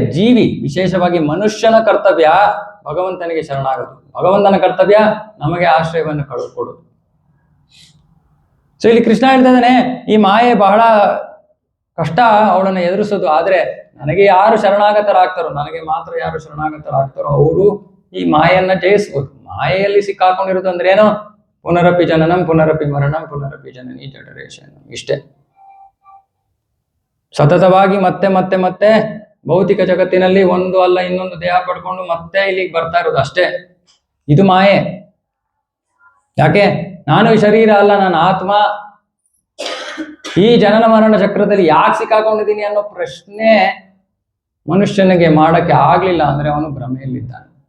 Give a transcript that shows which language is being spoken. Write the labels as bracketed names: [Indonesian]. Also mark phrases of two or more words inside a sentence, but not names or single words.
[Kannada] ಜೀವಿ, ವಿಶೇಷವಾಗಿ ಮನುಷ್ಯನ ಕರ್ತವ್ಯ ಭಗವಂತನಿಗೆ ಶರಣಾಗೋದು, ಭಗವಂತನ ಕರ್ತವ್ಯ ನಮಗೆ ಆಶ್ರಯವನ್ನು ಕೊಡೋದು. ಸೊ ಇಲ್ಲಿ ಕೃಷ್ಣ ಹೇಳ್ತಾ ಇದ್ದಾನೆ, ಈ ಮಾಯೆ ಬಹಳ ಕಷ್ಟ ಅವಳನ್ನು ಎದುರಿಸೋದು. ಆದ್ರೆ ನನಗೆ ಯಾರು ಶರಣಾಗತರಾಗ್ತಾರೋ, ನನಗೆ ಮಾತ್ರ ಯಾರು ಶರಣಾಗತರಾಗ್ತಾರೋ ಅವರು ಈ ಮಾಯೆಯನ್ನ ಜಯಿಸ್ಬೋದು. ಮಾಯೆಯಲ್ಲಿ ಸಿಕ್ಕಾಕೊಂಡಿರೋದು ಅಂದ್ರೆ ಏನು? [Sanskrit] ಪುನರಪಿ ಜನನಂ ಪುನರಪಿ ಮರಣಂ ಪುನರಪಿ ಜನನಿ ಜಠರೇಶನ್. [Kannada] ಇಷ್ಟೇ. ಸತತವಾಗಿ ಮತ್ತೆ ಮತ್ತೆ ಮತ್ತೆ ಭೌತಿಕ ಜಗತ್ತಿನಲ್ಲಿ ಒಂದು ಅಲ್ಲ ಇನ್ನೊಂದು ದೇಹ ಪಡ್ಕೊಂಡು ಮತ್ತೆ ಇಲ್ಲಿಗೆ ಬರ್ತಾ ಇರೋದು ಅಷ್ಟೇ. ಇದು ಮಾಯೆ. ಯಾಕೆ? ನಾನು ಶರೀರ ಅಲ್ಲ, ನಾನು ಆತ್ಮ. ಈ ಜನನ ಮರಣ ಚಕ್ರದಲ್ಲಿ ಯಾಕೆ ಸಿಕ್ಕಾಕೊಂಡಿದ್ದೀನಿ ಅನ್ನೋ ಪ್ರಶ್ನೆ ಮನುಷ್ಯನಿಗೆ ಮಾಡಕ್ಕೆ ಆಗ್ಲಿಲ್ಲ ಅಂದ್ರೆ ಅವನು ಭ್ರಮೆಯಲ್ಲಿದ್ದಾನೆ.